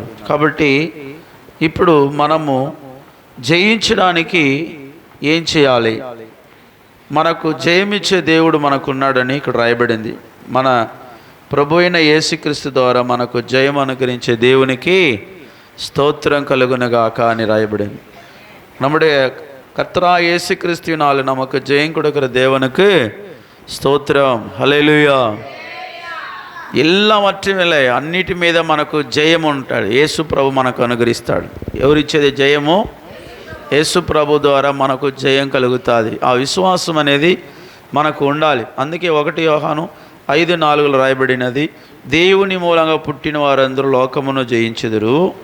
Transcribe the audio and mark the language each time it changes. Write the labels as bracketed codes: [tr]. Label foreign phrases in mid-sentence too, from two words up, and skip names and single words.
[te] కాబట్టి ఇప్పుడు మనము జయించడానికి ఏం చేయాలి? మనకు జయమిచ్చే దేవుడు మనకున్నాడని ఇక్కడ రాయబడింది. మన ప్రభు అయిన యేసుక్రీస్తు ద్వారా మనకు జయం అనుగ్రహించే దేవునికి స్తోత్రం కలుగునగాక అని రాయబడింది. [ta] நம்முடைய கர்த்தராகிய இயேசு கிறிஸ்துவினால் நமக்கு ஜெயம் கொடுக்கிற தேவனுக்கு స్తోత్రం. [te] హల్లెలూయా. [ta] எல்லாவற்றும் இல்லை, [te] అన్నిటి మీద మనకు జయం ఉంటాడు. యేసు ప్రభు మనకు అనుగ్రహిస్తాడు. ఎవరిచ్చేది జయము? యేసు ప్రభు ద్వారా మనకు జయం కలుగుతుంది. ఆ విశ్వాసం అనేది మనకు ఉండాలి. అందుకే 1 యోహాను 5:4 రాయబడినది, దేవుని మూలంగా పుట్టిన వారందరూ లోకమును జయించెదరు.